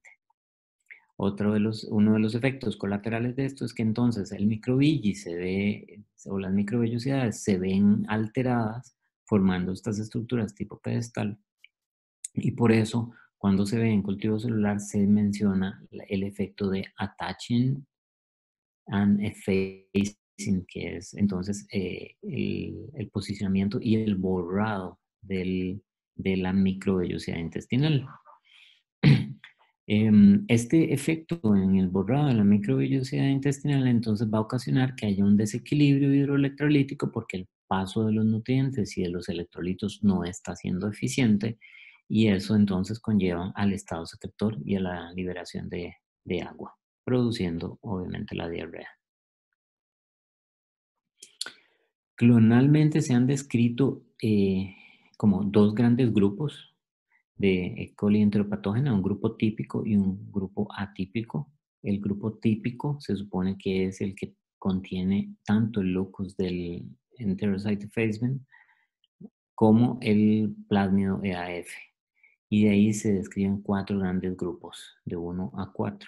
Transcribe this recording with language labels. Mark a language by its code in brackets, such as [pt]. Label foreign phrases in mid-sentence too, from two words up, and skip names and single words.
[es] Uno de los efectos colaterales de esto es que entonces el microvilli se ve, o las microvellosidades se ven alteradas formando estas estructuras tipo pedestal, y por eso cuando se ve en cultivo celular se menciona el efecto de [en] attaching and effacing, [es] que es entonces el posicionamiento y el borrado de la microvellosidad intestinal. Este efecto en el borrado de la microvellosidad intestinal entonces va a ocasionar que haya un desequilibrio hidroelectrolítico porque el paso de los nutrientes y de los electrolitos no está siendo eficiente, y eso entonces conlleva al estado secretor y a la liberación de agua, produciendo obviamente la diarrea. Clonalmente se han descrito como dos grandes grupos de E. coli enteropatógena, un grupo típico y un grupo atípico. El grupo típico se supone que es el que contiene tanto el locus del [en] enterocyte effacement [es] como el plásmido EAF. Y de ahí se describen 4 grandes grupos, de 1 a 4.